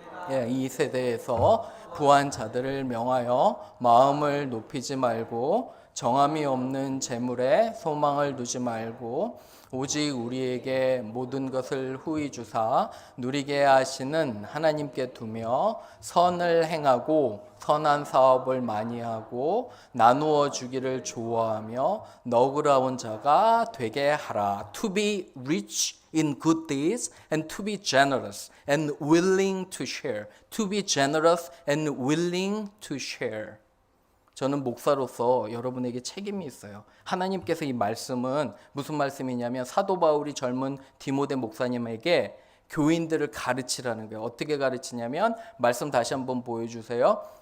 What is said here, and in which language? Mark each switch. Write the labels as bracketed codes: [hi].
[ko] 예, 이 세대에서 부한 자들을 명하여 마음을 높이지 말고 정함이 없는 재물에 소망을 두지 말고 오직 우리에게 모든 것을 후히 주사 누리게 하시는 하나님께 두며 선을 행하고 선한 사업을 많이 하고 나누어 주기를 좋아하며 너그러운 자가 되게 하라. [en] To be rich in good deeds and to be generous and willing to share. To be generous and willing to share. [ko] 저는 목사로서 여러분에게 책임이 있어요. 하나님께서 이 말씀은 무슨 말씀이냐면 사도 바울이 젊은 디모데 목사님에게 교인들을 가르치라는 거예요. 어떻게 가르치냐면 말씀 다시 한번 보여주세요.